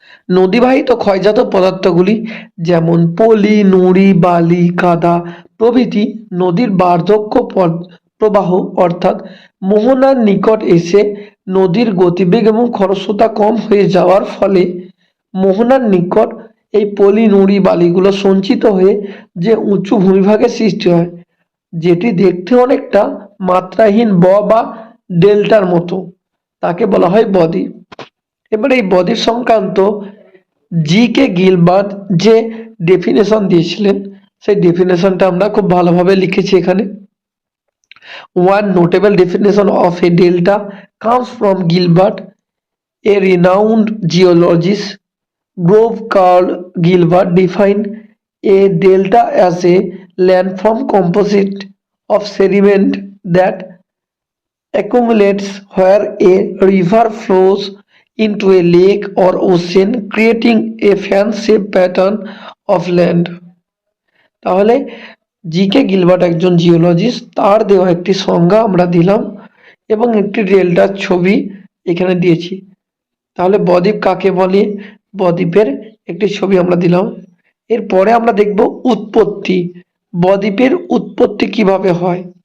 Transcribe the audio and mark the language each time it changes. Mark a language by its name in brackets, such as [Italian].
[Bangla] নদীবাহিত ক্ষয়জাত পদার্থগুলি যেমন পলি, নুড়ি, বালি, কাদা প্রভৃতি নদীর বার্ধক্য প্রবাহ অর্থাৎ মোহনার নিকট এসে নদীর গতিবেগ এবং খরস্রোতা কম হয়ে যাওয়ার ফলে মোহনার নিকট এই পলি, নুড়ি, বালিগুলো সঞ্চিত হয়ে যে উঁচু ভূমিভাগের সৃষ্টি হয়, যেটি দেখতে অনেকটা মাত্রাহীন বা ডেল্টার মতো, তাকে বলা হয় বদ্বীপ। এবার এই বদ্বীপ সংক্রান্ত জি.কে. গিলবার্ট যে ডেফিনেশন দিয়েছিলেন, সেই ডেফিনেশনটা আমরা খুব ভালোভাবে লিখেছি এখানে। [English] One notable definition of a delta comes from Gilbert, a renowned geologist. Grove Carl Gilbert defined a delta as a landform composite of sediment that accumulates where a river flows into a lake or ocean, creating a fan-shaped pattern of land. [Bangla] তাহলে জি.কে. Gilbert একজন geologist, তার দেওয়া একটি সংজ্ঞা আমরা দিলাম এবং একটি ডেল্টার ছবি এখানে দিয়েছি। তাহলে বদ্বীপ কাকে বলে, বদ্বীপের একটি ছবি আমরা দিলাম। এরপরে আমরা দেখব উৎপত্তি। বদ্বীপের উৎপত্তি কিভাবে হয়।